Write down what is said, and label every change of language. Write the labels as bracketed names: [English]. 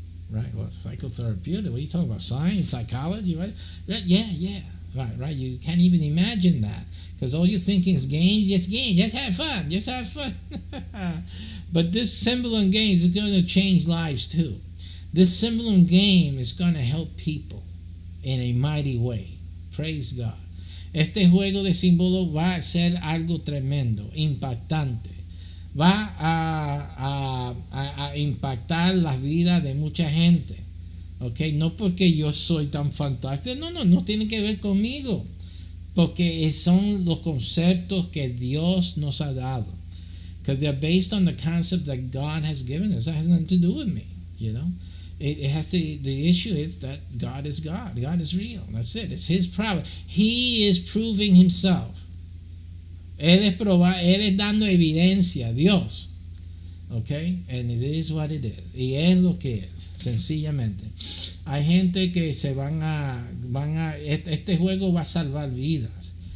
[English] Right, well, psychotherapeutic. What are you talking about? Science, psychology, right? Yeah. Right. You can't even imagine that, because all you're thinking is games. Just games. Just have fun. But this symbolum game is going to change lives too. This symbolum game is going to help people in a mighty way. Praise God. [Spanish] Este juego de símbolos va a ser algo tremendo, impactante. Va a impactar las vidas de mucha gente. Okay, no porque yo soy tan fantástico, no tiene que ver conmigo, porque son los conceptos que Dios nos ha dado, [English] because they're based on the concept that God has given us. That has nothing to do with me, It has to. The issue is that God is God. God is real. That's it. It's His power. He is proving Himself. [Spanish] Él es dando evidencia, Dios. [English] Okay, and it is what it is. [Spanish] Y es lo que es. Sencillamente, hay gente que se este juego va a salvar vidas.